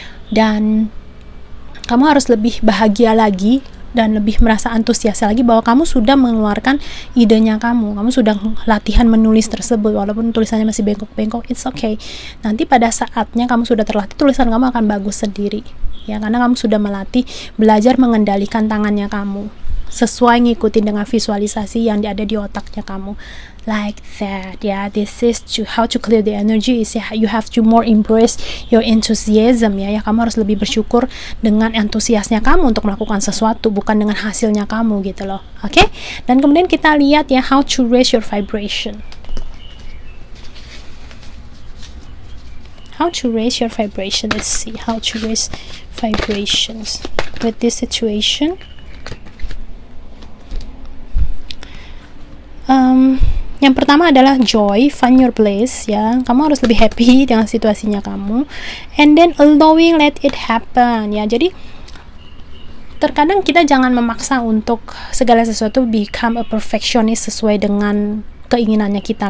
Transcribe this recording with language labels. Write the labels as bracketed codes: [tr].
[id] Dan kamu harus lebih bahagia lagi dan lebih merasa antusias lagi bahwa kamu sudah mengeluarkan idenya kamu sudah latihan menulis tersebut, walaupun tulisannya masih bengkok-bengkok, [en] it's okay. [id] Nanti pada saatnya kamu sudah terlatih, tulisan kamu akan bagus sendiri ya, karena kamu sudah melatih, belajar mengendalikan tangannya kamu sesuai ngikutin dengan visualisasi yang ada di otaknya kamu, [en] like that [id] ya. [en] This is how to clear the energy is you have to more embrace your enthusiasm ya. [id] Kamu harus lebih bersyukur dengan antusiasnya kamu untuk melakukan sesuatu, bukan dengan hasilnya kamu gitu loh. Oke? Dan kemudian kita lihat ya, [en] how to raise your vibration. How to raise your vibration. Let's see how to raise vibrations with this situation. [id] Yang pertama adalah joy, [en] find your place [id] ya. Kamu harus lebih happy dengan situasinya kamu, [en] and then allowing, let it happen [id] ya. Jadi terkadang kita jangan memaksa untuk segala sesuatu [en] become a perfectionist [id] sesuai dengan keinginannya kita.